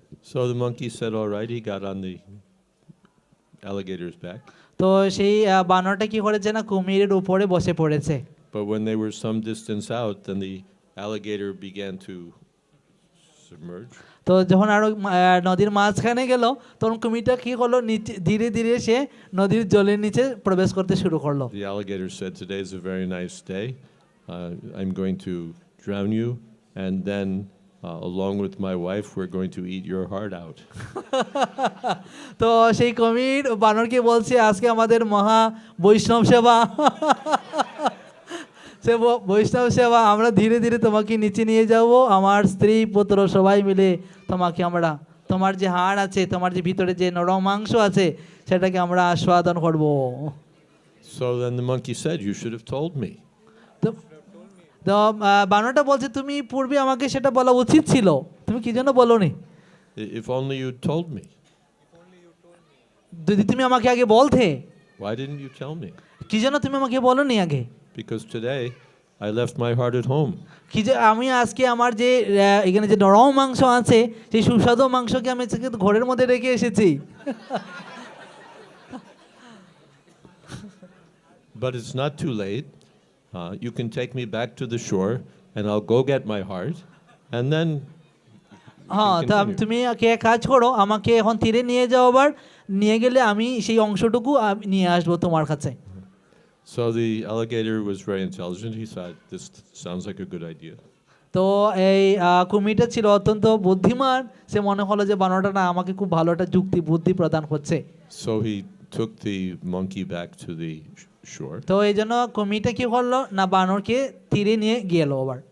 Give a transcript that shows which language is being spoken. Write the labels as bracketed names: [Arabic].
[English] So the monkey said, all right, he got on the alligator's back. [Bangla] তো সেই বানরটা কি করেছে না কুমিরের উপরে বসে পড়েছে। [English] But when they were some distance out, then the alligator began to submerge. [Bangla] তো যখন আরো নদীর মাঝখানে গেল তখন কুমিরটা কি করলো, নিচে ধীরে ধীরে সে নদীর জলের নিচে প্রবেশ করতে শুরু করলো। [English] The alligator said, today is a very nice day. I'm going to drown you, and then along with my wife, we're going to eat your heart out. [Bangla] তো সেই কুমির বানরকে বলছে আজকে আমাদের মহা বৈষ্ণব সেবা, সে বৈষ্ণব সেবা, আমরা ধীরে ধীরে তোমাকে নিচে নিয়ে যাব, আমার স্ত্রী পুত্র সবাই মিলে তোমাকে আমরা তোমার যে হাড় আছে, তোমার যে ভিতরে যে নরম মাংস আছে সেটাকে আমরা আস্বাদন করব। [English] So then the monkey said, you should have told me. [Bangla] তো বানরটা বলছে তুমি পূর্বে আমাকে সেটা বলা উচিত ছিল, তুমি কি জন্য বলোনি? [English] If only you'd told me. [Bangla] যদি তুমি আমাকে আগে বলতে। [English] Why didn't you tell me? [Bangla] কি জন্য তুমি আমাকে বলোনি আগে? [English] Because today I left my heart at home. [Bangla] কি যে আমি আজকে আমার যে এখানে যে নরম মাংস আছে সেই সুস্বাদু মাংসকে আমি ঘরের মধ্যে রেখে এসেছি। [English] But it's not too late. You can take me back to the shore and I'll go get my heart, and then [Bangla] হ্যাঁ, তা তুমি কাজ করো, আমাকে এখন তীরে নিয়ে যাও, আবার নিয়ে গেলে আমি সেই অংশটুকু নিয়ে আসবো তোমার কাছে। [English] So the alligator was very intelligent. He thought, this sounds like a good idea. [Bangla] তো এই কুমিরটা ছিল অত্যন্ত বুদ্ধিমান, সে মনে হলো যে বানরটা না আমাকে খুব ভালো একটা যুক্তি বুদ্ধি প্রদান করছে। [English] So he took the monkey back to the shore. [Bangla] তো এই জন্য কুমিরটা কি করলো না বানরকে তীরে নিয়ে গেল আবার।